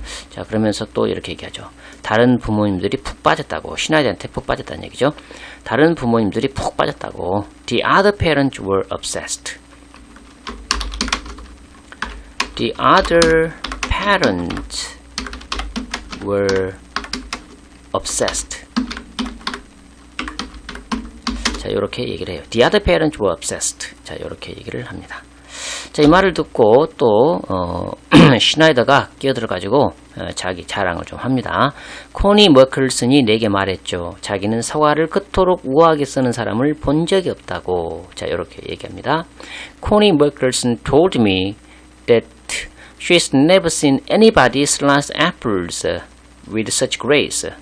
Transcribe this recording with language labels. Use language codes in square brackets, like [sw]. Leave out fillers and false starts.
[ko] 자, 그러면서 또 이렇게 얘기하죠. 다른 부모님들이 푹 빠졌다고. 시나이더한테 푹 빠졌다는 얘기죠. 다른 부모님들이 푹 빠졌다고. [en] The other parents were obsessed. The other parents were obsessed. [ko] 자, 이렇게 얘기를 해요. [en] The other parents were obsessed. [ko] 자, 이렇게 얘기를 합니다. 자, 이 말을 듣고 또 시나이더가 끼어들어가지고 자기 자랑을 좀 합니다. 코니 머클슨이 내게 말했죠. 자기는 사과를 그토록 우아하게 쓰는 사람을 본 적이 없다고. 자, 이렇게 얘기합니다. [en] 코니 머클슨 told me that she's never seen anybody slice apples with such grace.